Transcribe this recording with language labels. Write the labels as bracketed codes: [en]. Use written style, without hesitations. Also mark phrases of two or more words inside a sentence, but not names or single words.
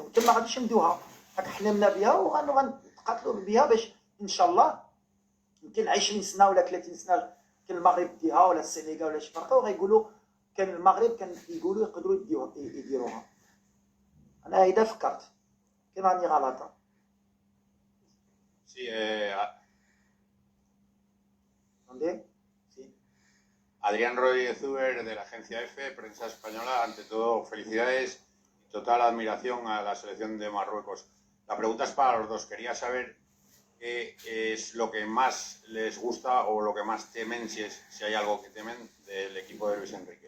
[ar] يمكن ما غاديش ندوها، راك حلمنا بها وغنتقاتلوا بها باش ان شاء الله يمكن 20 سنه ولا 30 سنه كان المغرب ديها ولا السنغال ولا شي فرقه وغيقولوا كان المغرب كان يقولوا يقدروا يديروها. انا هيدا فكرت كان راني غلطه. [es] Sí, ¿Dónde? Sí. Adrián Rodríguez Zuber de la agencia F, prensa española. Ante todo, felicidades y total admiración a la selección de Marruecos. La pregunta es para los dos. Quería saber qué es lo que más les gusta o lo que más temen, si hay algo que temen del equipo de Luis Enrique.